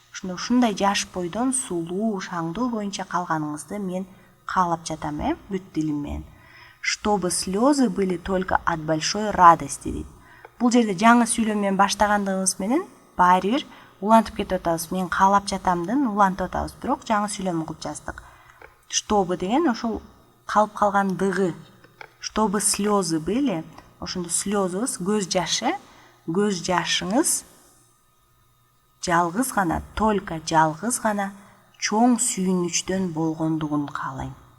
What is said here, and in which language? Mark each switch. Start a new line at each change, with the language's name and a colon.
Kyrgyz: Ушундай жаш бойдон сулуу, шаңдуу боюнча калганыңызды мен каалап жатам, бүт дилим менен.
Russian: Чтобы слезы были только от большой радости дейт.
Kyrgyz: Бул жерде жаңы сүйлөм менен баштагандыгыбыз менен баары бир улантып кетип атабыз. Мен каалап жатамдын улантып атабыз, бирок жаңы сүйлөм кылып жаздык. Чтобы деген ошол калып калгандыгы.
Russian: Чтобы слезы были,
Kyrgyz: ошондо слезыбыз көз жашы, көз жашыңыз жалгыз гана, только жалгыз гана чоң сүйүнүчтөн болгондугун каалайм.